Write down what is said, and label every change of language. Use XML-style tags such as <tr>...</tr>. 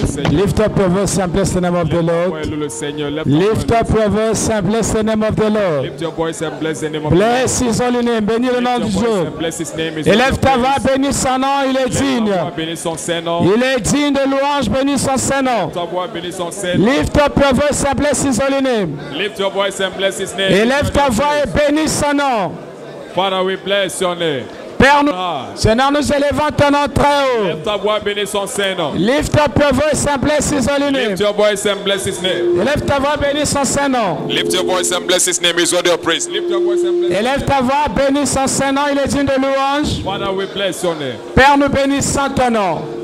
<en>Lift up your voice and bless the name of the Lord.</en> <fr>Le Seigneur.</fr> <en>Lift up your voice and bless the name of the Lord. Lift your voice and bless the name of the Lord. Bless his holy name.</en> <fr>Bénis le nom du Dieu. Élève ta voix, bénis son nom, il est digne. Il est digne de louange, bénis son Saint-Nom.</fr> <en>Lift up your voice and bless his holy name. Lift your voice and bless his name.</en> <fr>Élève ta voix et bénis son nom.</fr> <en>Father, we bless your name.</en> <fr>Père, Seigneur, nous élevons ton nom très haut. Lift ta voix, bénis son Saint-Nom.</fr> <en>Lift up your voice and bless his holy name. Lift your voice and bless his name.</en> <fr>Élève ta voix, bénis son Saint-Nom.</fr> <en>Lift your voice and bless his name. He's worthy of praise. Lift your voice and bless his name.</en> <fr>Élève ta voix, bénis son Saint-Nom, il est digne de louange.</fr> <en>Father, we bless your name.</en> <fr>Père, nous bénissons ton nom.</fr>